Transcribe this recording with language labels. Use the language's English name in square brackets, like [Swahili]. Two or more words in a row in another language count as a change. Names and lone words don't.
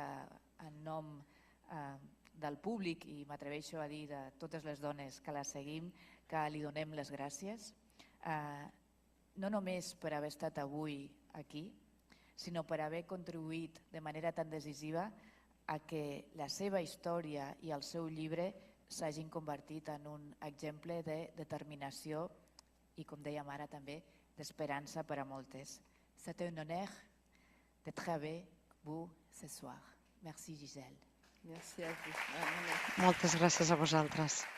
[Catalan] en nom del públic, i m'atreveixo a dir de totes les dones que la seguim, que li donem les gràcies, no només per haver estat avui aquí, sinó per haver contribuït de manera tan decisiva a que la seva història i el seu llibre s'hagin convertit en un exemple de determinació i, com dèiem ara també, d'esperança per a moltes. [French] C'est un honneur d'être avec vous ce soir. Merci, Giselle. Merci a vous. [Catalan] Moltes gràcies a vosaltres.